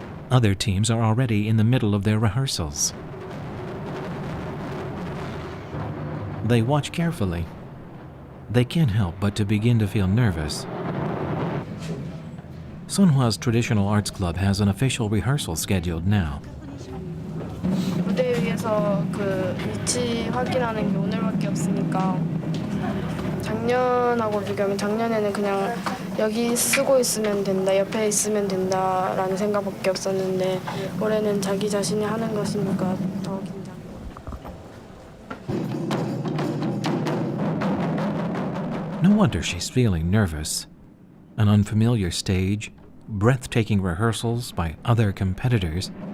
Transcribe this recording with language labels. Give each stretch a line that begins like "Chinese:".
English: Other teams are already in the middle of their rehearsals. They watch carefully. They can't help but to begin to feel nervous. Seon-hwa's traditional arts club has an official rehearsal scheduled now.
Korean: 무대 위에서 그 위치 확인하는 게 오늘밖에 없으니까 작년하고 비교하면 작년에는 그냥 여기 쓰고 있으면 된다, 옆에 있으면 된다라는 생각밖에 없었는데 올해는 자기 자신이 하는 것이니까 더 긴장.
English: No wonder she's feeling nervous. An unfamiliar stage, breathtaking rehearsals by other competitors.